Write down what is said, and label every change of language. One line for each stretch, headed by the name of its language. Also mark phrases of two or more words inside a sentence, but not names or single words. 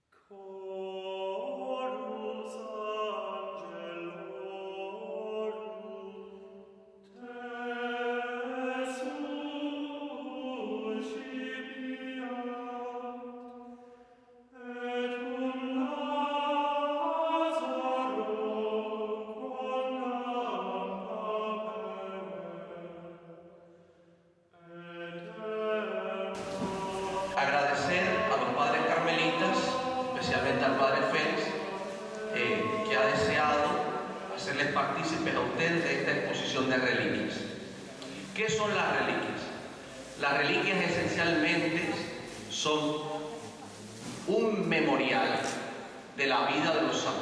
Latin: Chorus angelorum, te suscipiat, et cum Lazaro quondam aperet,
Spanish: Agradecer a los padres carmelitas, especialmente al padre Félix, que ha deseado hacerles partícipes a ustedes de esta exposición de reliquias. ¿Qué son las reliquias? Las reliquias esencialmente son un memorial de la vida de los santos.